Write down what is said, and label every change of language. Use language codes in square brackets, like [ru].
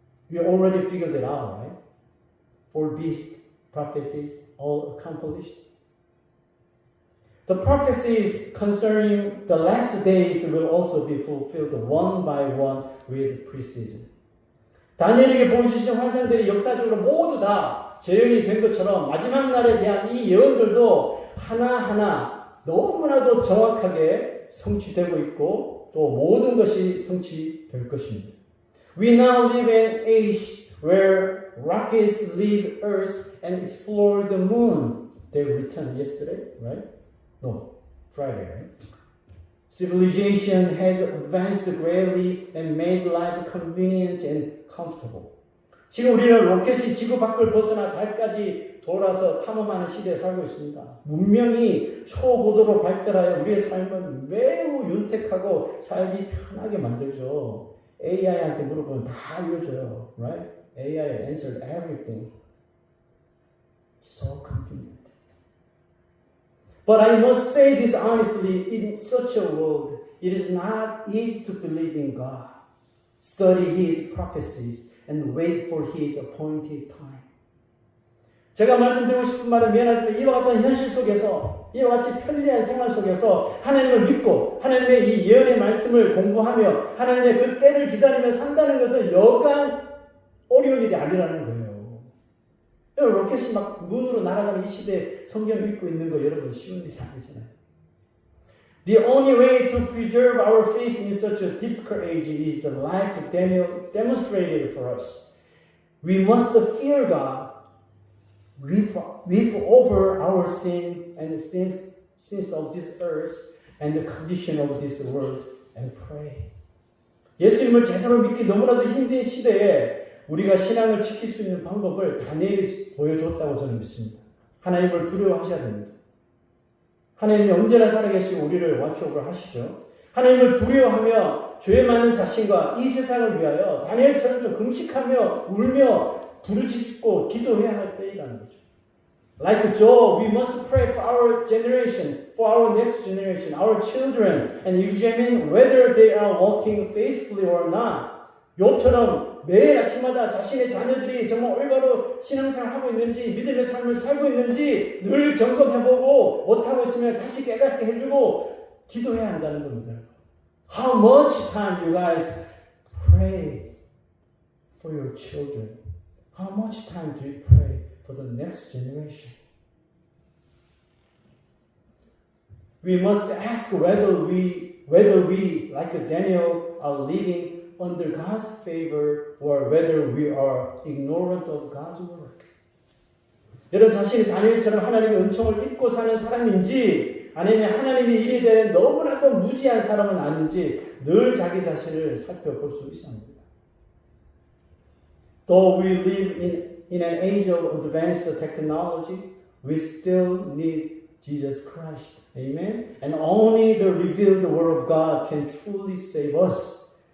[en] We already figured it out, right? 4 beast prophecies all accomplished. The prophecies concerning the last days will also be fulfilled one by one with precision. [ko] 다니엘에게 보여주신 환상들이 역사적으로 모두 다 재현이 된 것처럼 마지막 날에 대한 이 예언들도 하나하나 너무나도 정확하게 성취되고 있고 또 모든 것이 성취될 것입니다. [en] We now live in an age where rockets leave Earth and explore the moon. They returned yesterday, right? No, Friday, right? Civilization has advanced greatly and made life convenient and comfortable. [ko] 지금 우리는 로켓이 지구 밖을 벗어나 달까지 돌아서 탐험하는 시대에 살고 있습니다. 문명이 초고도로 발달하여 우리의 삶을 매우 윤택하고 살기 편하게 만들죠. AI한테 물어보면 다 알려줘요. [en] Right? AI answered everything. So convenient. But I must say this honestly, in such a world, it is not easy to believe in God, study His prophecies, and wait for His appointed time. [ko] 제가 말씀드리고 싶은 말은 미안하지만 이와 같은 현실 속에서, 이와 같이 편리한 생활 속에서 하나님을 믿고 하나님의 이 예언의 말씀을 공부하며 하나님의 그 때를 기다리며 산다는 것은 여간 어려운 일이 아니라는 거예요. 여러분, 로켓이 막 문으로 날아가는 이 시대에 성경 읽고 있는 거 여러분 쉬운 일이 아니잖아요. [en] The only way to preserve our faith in such a difficult age is the life Daniel demonstrated for us. We must fear God, weep over our sin and the sins of this earth and the condition of this world and pray. [ko] 예수님을 제대로 믿기 너무나도 힘든 시대에 우리가 신앙을 지킬 수 있는 방법을 다니엘이 보여줬다고 저는 믿습니다. 하나님을 두려워하셔야 됩니다. 하나님이 언제나 살아계시고 우리를 [en] watch오ver [ko] 하시죠. 하나님을 두려워하며 죄에 맞는 자신과 이 세상을 위하여 다니엘처럼 좀 금식하며 울며 부르짖고 기도해야 할 때이라는 거죠. [en] Like Job, we must pray for our generation, for our next generation, our children, and examine whether they are walking faithfully or not. [ko] 욥처럼 매일 아침마다 자신의 자녀들이 정말 올바로 신앙생활 하고 있는지 믿음의 삶을 살고 있는지 늘 점검해보고 못하고 있으면 다시 깨닫게 해주고 기도해야 한다는 겁니다. [en] How much time you guys pray for your children? How much time do you pray for the next generation? We must ask whether we, like Daniel, are living under God's favor or whether we are ignorant of God's work. [ko] 여러분 자신이 다니엘처럼 하나님의 은총을 입고 사는 사람인지 아니면 하나님의 일에 대해 너무나도 무지한 사람은 아닌지 늘 자기 자신을 살펴볼 수 있어야 합니다. [en] Though we live in an age of advanced technology, we still need Jesus Christ. Amen? And only the revealed Word of God can truly save us.